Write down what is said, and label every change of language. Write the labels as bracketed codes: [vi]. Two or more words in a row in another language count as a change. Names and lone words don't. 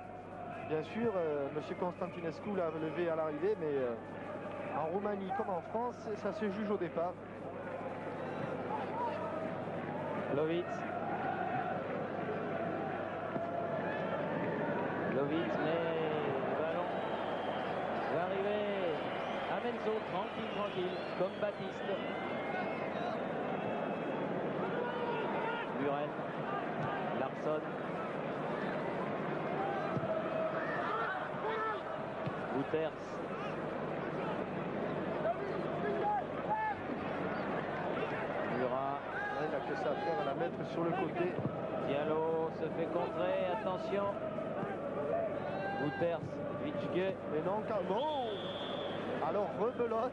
[fr] Bien sûr, Monsieur Constantinescu l'a levé à l'arrivée, mais en Roumanie comme en France, ça se juge au départ. Lovitz, mais le ballon va arriver à Menzo, tranquille, comme Baptiste. Muren, Larsson. Wouters. Murat. Il n'a que ça à faire à la mettre sur le côté. Diallo se fait contrer, attention. Wouters, Vitschke. Mais non, non. Alors rebelote.